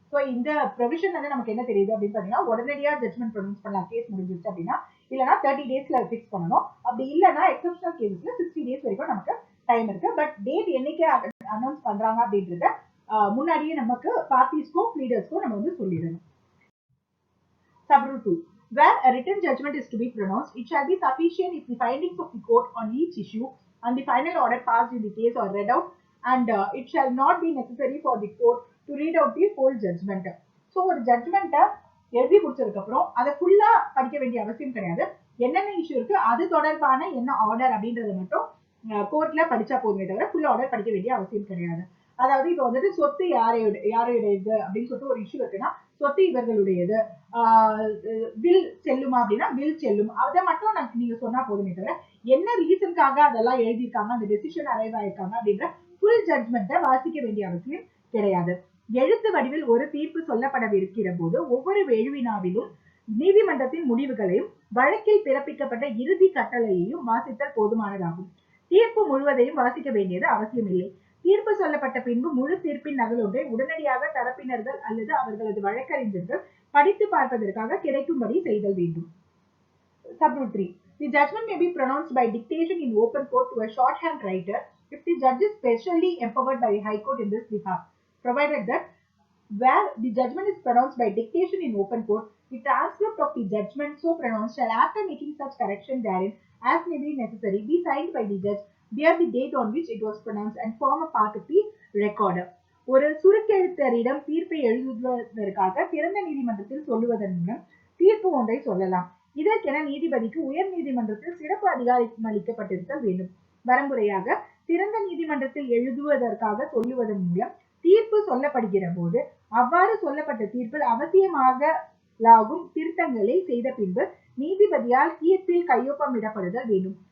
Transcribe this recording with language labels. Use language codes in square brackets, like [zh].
[ta] So இந்த provision வந்து நமக்கு என்ன தெரியுது அப்படின்னு பாத்தீங்கன்னா, உடனடியாக ஜட்மெண்ட் ப்ரொனவுன்ஸ் பண்ணலாம் கேஸ் முடிஞ்சிருச்சு அப்படின்னா, இல்லைன்னா 30 daysல ஃபிக்ஸ் பண்ணணும். அப்படி இல்லைன்னா எக்ஸப்ஷனல் கேசஸ்ல 60 days வரைக்கும் நமக்கு டைம் இருக்கு. பட் டேட் என்னைக்கு அனௌன்ஸ் பண்றாங்க அப்படின்றத முன்னாடியே நமக்கு பார்ட்டிஸ்க்கும் ப்ளீடர்ஸ்க்கும் நம்ம வந்து சொல்லிடணும். [en] Subrule 2. Where a written judgment is to be pronounced, it shall be sufficient if the findings of the court on each issue and the final order passed in the case are read out, and it shall not be necessary for the court to read out the whole judgment. [ta] So ஒரு ஜட்மெண்ட்டை எழுதி முடிச்சதுக்கு அப்புறம் அதை ஃபுல்லா படிக்க வேண்டிய அவசியம் கிடையாது. என்னென்ன இஷ்யூ இருக்கு அது தொடர்பான என்ன ஆர்டர் அப்படின்றத மட்டும் கோர்ட்ல படிச்சா போதுமே தவிர ஃபுல் ஆர்டர் படிக்க வேண்டிய அவசியம் கிடையாது. அதாவது இப்போ வந்துட்டு சொத்து யாருடையது அப்படின்னு சொல்லிட்டு ஒரு இஷ்யூ இருக்குன்னா சொத்து இவர்களுடையது, வில் செல்லுமா அப்படின்னா வில் செல்லும், அதை மட்டும் நீங்க சொன்னா போதுமே தவிர என்ன ரீசனுக்காக அதெல்லாம் எழுதியிருக்காங்க, அந்த டெசிஷன் அரைவ் ஆயிருக்காங்க அப்படின்ற ஃபுல் ஜட்மெண்ட்டை வாசிக்க வேண்டிய அவசியம் கிடையாது. எழுத்து வடிவில் ஒரு தீர்ப்பு சொல்லப்படவிருக்கிற போது ஒவ்வொரு எழுவினாவிலும் நீதிமன்றத்தின் முடிவுகளையும் வழக்கில் பிறப்பிக்கப்பட்ட இறுதி கட்டளையையும் வாசித்தல் போதுமானதாகும். தீர்ப்பு முழுவதையும் வாசிக்க வேண்டியது அவசியமில்லை. தீர்ப்பு சொல்லப்பட்ட பின்பு முழு தீர்ப்பின் நகல் ஒன்றை உடனடியாக தரப்பினர்கள் அல்லது அவர்களது வழக்கறிஞர்கள் படித்து பார்ப்பதற்காக கிடைக்கும்படி செய்தல் வேண்டும். [en] Subrule 3. The judgment may be pronounced by dictation in open court to a shorthand writer if the judge is specially empowered by the High Court in this behalf, provided that where the judgment is pronounced by dictation in open court, The transcript of the judgment so pronounced shall, after making such correction therein as may be necessary, be signed by the judge, bear the date on which it was pronounced, and form a part of the record. [ta] ஒரு சுருக்கெழுத்தரிடம் தீர்ப்பை எழுதுவதற்காக சிறந்த நீதிமன்றத்தில் சொல்லுவதன் மூலம் தீர்ப்பு ஒன்றை சொல்லலாம். இதற்கென நீதிபதிக்கு உயர் நீதிமன்றத்தில் சிறப்பு அதிகாரம் அளிக்கப்பட்டிருத்தல் வேண்டும். வரம்புரையாக, சிறந்த நீதிமன்றத்தில் எழுதுவதற்காக சொல்லுவதன் மூலம் தீர்ப்பு சொல்லப்படுகிற போது அவ்வாறு சொல்லப்பட்ட தீர்ப்பில் அவசியமாகலாகும் திருத்தங்களை செய்த பின்பு நீதிபதியால் தீர்ப்பில் கையொப்பமிடப்படுதல் வேண்டும்.